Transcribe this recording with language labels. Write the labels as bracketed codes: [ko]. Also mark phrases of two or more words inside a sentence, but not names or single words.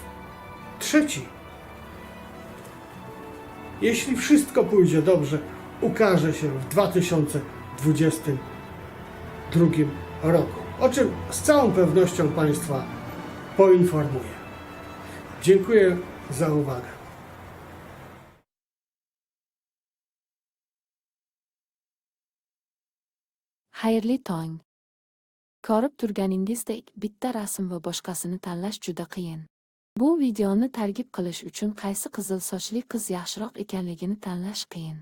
[pl] Trzeci, jeśli wszystko pójdzie dobrze, ukaże się w 2022 roku, o czym z całą pewnością Państwa poinformuję. Dziękuję za uwagę. [uz] Xayrli tong. Ko'rib turganingizdek, bitta rasm va boshqasini tanlash juda qiyin. Bu videoni targ'ib qilish uchun qaysi qizil sochli qiz yaxshiroq ekanligini tanlash qiyin.